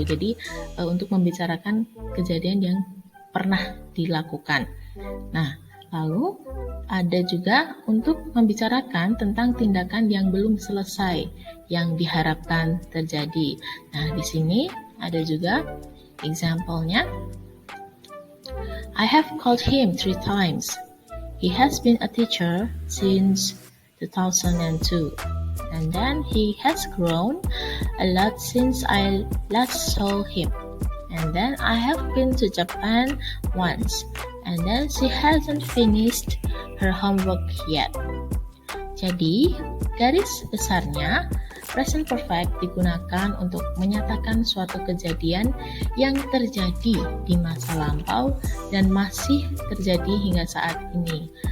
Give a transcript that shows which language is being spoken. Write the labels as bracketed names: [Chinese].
[Indonesian] Jadi untuk membicarakan kejadian yang pernah dilakukan. Nah, lalu ada juga untuk membicarakan tentang tindakan yang belum selesai yang diharapkan terjadi. Nah, di sini ada juga example-nya. [English] I have called him 3 times. He has been a teacher since 2002, and then he has grown a lot since I last saw him. And then I have been to Japan once, and then she hasn't finished her homework yet. [Indonesian] Jadi, garis besarnya, present perfect digunakan untuk menyatakan suatu kejadian yang terjadi di masa lampau dan masih terjadi hingga saat ini.